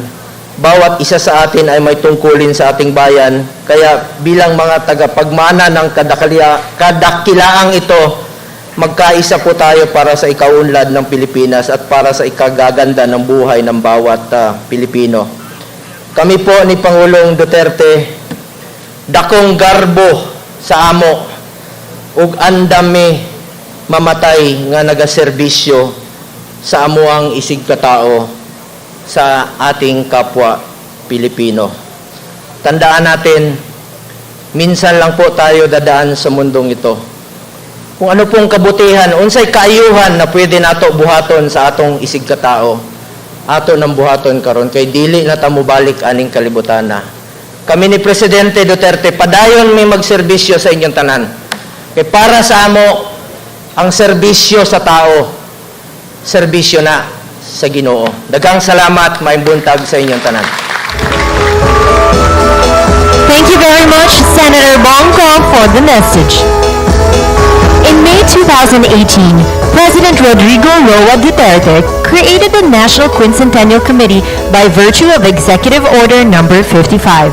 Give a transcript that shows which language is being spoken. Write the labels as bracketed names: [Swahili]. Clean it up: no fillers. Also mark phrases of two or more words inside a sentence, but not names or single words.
[Filipino] Bawat isa sa atin ay may tungkulin sa ating bayan. Kaya bilang mga tagapagmana ng kadakilaang ito, magkaisa po tayo para sa ikaunlad ng Pilipinas at para sa ikagaganda ng buhay ng bawat Pilipino. Kami po ni Pangulong Duterte, [Cebuano] dakong garbo sa amo, ug andami mamatay nga nagaserbisyo sa amuang isig katao sa [Filipino] ating kapwa Pilipino. Tandaan natin, minsan lang po tayo dadaan sa mundong ito. Kung ano pong kabutihan, [Cebuano] unsay kaayuhan na pwede nato buhaton sa atong isig katao, ato ng buhaton karon kay dili na ta mobalik aning kalibutan na. Kami ni Presidente Duterte, padayon may magserbisyo sa inyong tanan. Kay para sa amo, ang serbisyo sa tao, serbisyo na sa Ginoo. Daghang salamat, maayong buntag sa inyong tanan. [English] Thank you very much, Senator Bongko, for the message. In May 2018, President Rodrigo Roa Duterte created the National Quincentennial Committee by virtue of Executive Order Number 55.